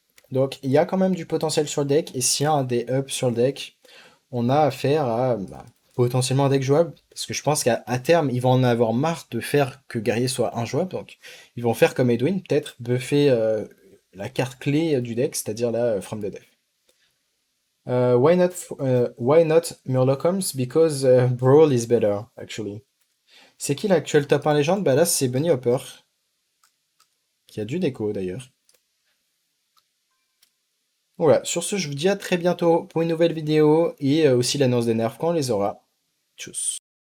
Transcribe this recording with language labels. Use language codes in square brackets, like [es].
[fr] Donc il y a quand même du potentiel sur le deck, et s'il y a un des ups sur le deck, on a affaire à bah, potentiellement un deck jouable, parce que je pense qu'à terme, ils vont en avoir marre de faire que guerrier soit injouable, donc ils vont faire comme Edwin, peut-être buffer la carte clé du deck, c'est-à-dire la From the Death. [en] Why not Murlocoms? Because Brawl is better, actually. [fr] C'est qui l'actuel top 1 légende? Bah là, c'est Bunny Hopper, qui a du déco d'ailleurs. Voilà, sur ce, je vous dis à très bientôt pour une nouvelle vidéo et aussi l'annonce des nerfs quand on les aura. Tchuss.